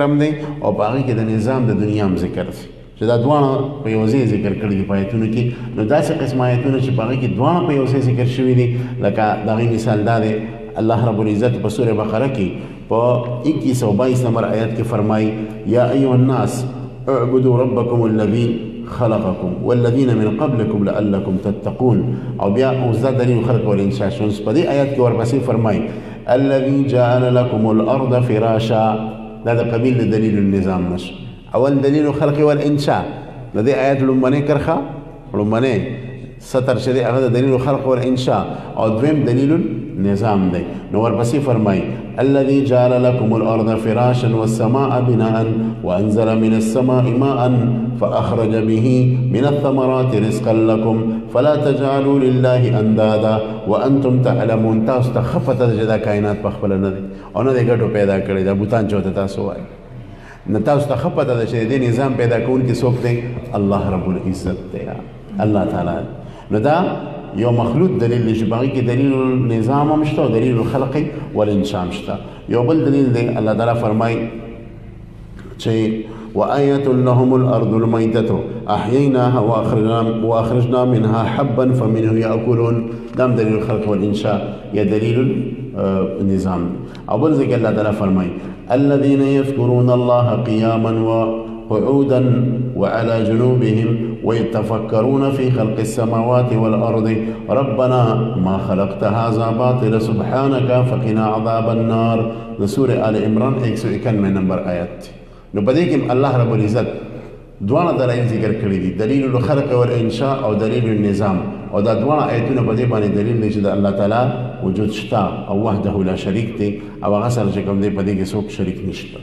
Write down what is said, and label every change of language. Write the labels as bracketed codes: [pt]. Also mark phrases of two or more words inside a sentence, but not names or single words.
[ps] هم دی او په هغې کې د نظام د دنیا هم ذکر دی چې دا دواړه په یو ځای ذکر کړي دي په آیتونو کې نو داسې قسم آیتونه چې په هغې کې دواړه په یو ځای ذکر شوي دي لکه د هغې مثال دا دی [ar] الله رب العزت [ps] په سورة بقره کې په 2122 نمبر آیات کې فرمایي [ar] یا ایها الناس اعبدوا ربكم الذي خلقكم والذين من قبلكم لعلكم تتقون [ps] او بیا اوزا [ar] دلیل خلق والانشاء [ps] شونس په دې آیات کې ورپسې فرمایي [ar] الذي جعل لكم الارض فراشا [ps] دا د قبیل [ar] دلیل النظام [ps] نش اول [ar] دلیل خلق والانشاء [ps] د دې آیات لومړنۍ کرخه لومړی سطر چې دی هغه د [ar] دلیل الخلق والانشاء [ps] او دویم [ar] دلیل النظام [ps] دی. [ar] نو ورپسې فرمایي الذي جعل لكم الارض فراشا والسماء بناء وانزل من السماء ماء فاخرج به من الثمرات رزقا لكم فلا تجعلوا لله اندادا وانتم تعلمون. [ps] تاسو ته خفته چې دا کائنات په خپل نه دی او نه دی ګټو پیدا کړی دا بوتان چوته تاسو وایي نه تاسو ته خپته ده چې دې نظام پیدا کوونکی څوک دی [ar] الله رب العزت [ps] دی [ar] الله تعالی. [ps] نو دا یو مخلوط دلیل دی چې باقي کې [ar] دلیل النظام [ps] هم شته او [ar] دلیل الخلق والانشاء [ps] هم شته. یو بل دلیل دی [ar] الله تعالی [ps] فرمایي چې [ar] وآية لهم الأرض الميتة أحييناها وأخرجنا منها حبا فمنه يأكلون. دام دلیل الخلق والانشاء یا دلیل النظام. اول ذکر الله تعالی فرمایي الذين يذكرون الله قياما وقعودا وعلى جنوبهم ويتفكرون في خلق السماوات والأرض ربنا ما خلقت هذا باطلا سبحانك فقنا عذاب النار. [ps] سورة آل عمران 191 نمبر آیت. نو په دې کې [ar] الله رب العزت [ps] دواړه دلایل ذکر کړي دي [ar] دلیل الخلق والانشاء [ps] او [ar] دلیل النظام [ps] او دا دواړه آیتونه په دې باندې دلیل دی چې د [ar] الله تعالی [ps] وجود شته او [ar] وحده لا شریک [ps] دی او هغه سره چې کوم دی په دې کې څوک شریک نشته.